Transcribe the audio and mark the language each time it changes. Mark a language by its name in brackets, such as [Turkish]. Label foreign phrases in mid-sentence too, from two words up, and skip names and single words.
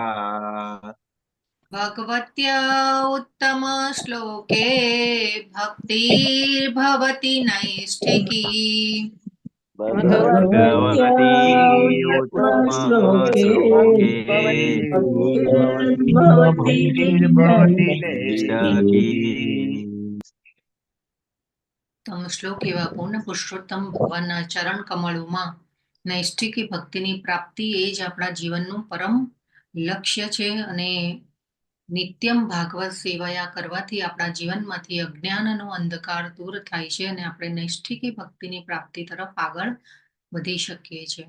[Sanskrit] भगवत्या उत्तम श्लोके भक्तिर्भवति नैष्ठिकी. भगवत्या उत्तम श्लोके भक्तिर्भवति नैष्ठिकी. [Gujarati] તમ શ્લોક એવા પૂર્ણ પુરુષોત્તમ ભગવાનના ચરણ કમળોમાં નૈષ્ઠિકી ભક્તિની પ્રાપ્તિ એ જ આપણા જીવનનું પરમ લક્ષ્ય છે. અને [Sanskrit] नित्यम भागवत सेवाया [Gujarati] કરવાથી આપણા જીવનમાંથી અજ્ઞાનનો અંધકાર દૂર થાય છે અને આપણે નૈષ્ઠિકી ભક્તિની પ્રાપ્તિ તરફ આગળ વધી શકીએ છીએ.